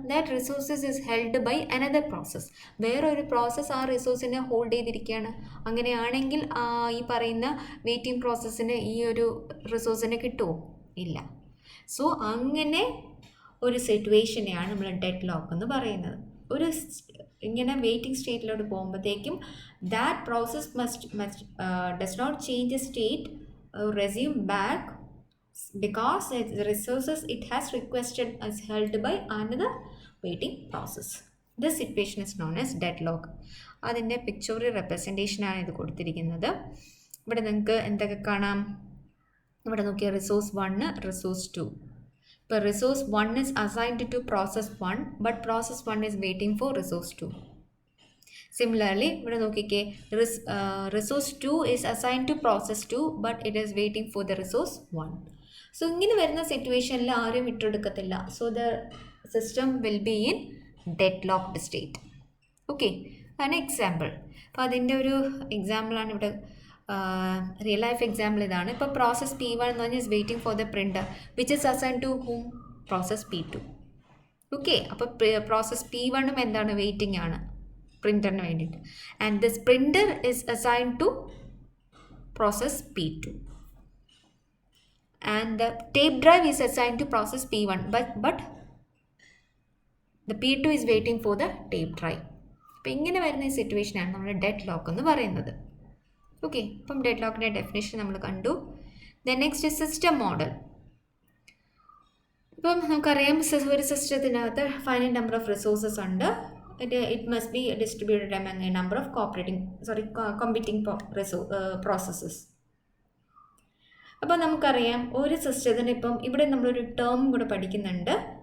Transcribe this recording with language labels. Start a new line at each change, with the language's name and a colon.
English: That resources is held by another process.
Malayalam: വേറൊരു process ആ റിസോഴ്സിനെ hold ചെയ്തിരിക്കുകയാണ്. അങ്ങനെയാണെങ്കിൽ ഈ പറയുന്ന വെയിറ്റിംഗ് പ്രോസസ്സിന് ഈ ഒരു റിസോഴ്സിനെ കിട്ടുമോ? ഇല്ല. സോ അങ്ങനെ ഒരു സിറ്റുവേഷനെയാണ് നമ്മൾ ഡെഡ് ലോക്ക് എന്ന് പറയുന്നത്. ഒരു ഇങ്ങനെ വെയിറ്റിംഗ് സ്റ്റേറ്റിലോട്ട് പോകുമ്പോഴത്തേക്കും
English: That process does not change state resume back because the resources it has requested is held by another waiting process. This situation is known as deadlock.
Malayalam: അതിൻ്റെ പിക്ചോറിയൽ റെപ്രസെൻറ്റേഷനാണ് ഇത് കൊടുത്തിരിക്കുന്നത്. ഇവിടെ നിങ്ങൾക്ക് എന്തൊക്കെ കാണാം? ഇവിടെ നോക്കിയാൽ റിസോഴ്സ് 1, റിസോഴ്സ് 2.
English: ഇപ്പോൾ resource 1 is assigned to process 1, but process 1 is waiting for resource 2. Similarly,
Malayalam: ഇവിടെ നോക്കിക്കേ,
English: Resource 2 is assigned to process 2, but it is waiting for the resource 1.
Malayalam: So ഇങ്ങനെ വരുന്ന സിറ്റുവേഷനിൽ ആരും വിട്ടെടുക്കത്തില്ല.
English: So the system will be in deadlocked state.
Malayalam: Okay, അതാണ് example. അപ്പോൾ അതിൻ്റെ ഒരു എക്സാമ്പിളാണ് ഇവിടെ, റിയൽ ലൈഫ് എക്സാമ്പിൾ ഇതാണ്. ഇപ്പോൾ പ്രോസസ് P1 എന്ന് പറഞ്ഞാൽ
English: Is waiting for the printer which is assign to whom? Process P2.
Malayalam: Okay, അപ്പോൾ പ്രോസസ് P1 എന്താണ്? വെയിറ്റിംഗ് ആണ് പ്രിൻ്ററിന് വേണ്ടിയിട്ട്.
English: And this printer is assign to process P2. And the tape drive is assigned to process P1, but the P2 is waiting for the tape drive.
Malayalam: അപ്പോൾ ഇങ്ങനെ വരുന്ന ഈ സിറ്റുവേഷനാണ് നമ്മൾ ഡെഡ് ലോക്ക് എന്ന് പറയുന്നത്. ഓക്കെ, അപ്പം ഡെഡ് ലോക്കിൻ്റെ ഡെഫിനേഷൻ നമ്മൾ കണ്ടു.
English: Then next system model.
Malayalam: ഇപ്പം നമുക്കറിയാം, ഒരു സിസ്റ്റത്തിനകത്ത് ഫൈനൈറ്റ് നമ്പർ ഓഫ് റിസോഴ്സസ് ഉണ്ട്.
English: It must be distributed among a number of competing processes.
Malayalam: അപ്പോൾ നമുക്കറിയാം, ഒരു സിസ്റ്റത്തിന് ഇപ്പം ഇവിടെ നമ്മളൊരു ടേം കൂടെ പഠിക്കുന്നുണ്ട്.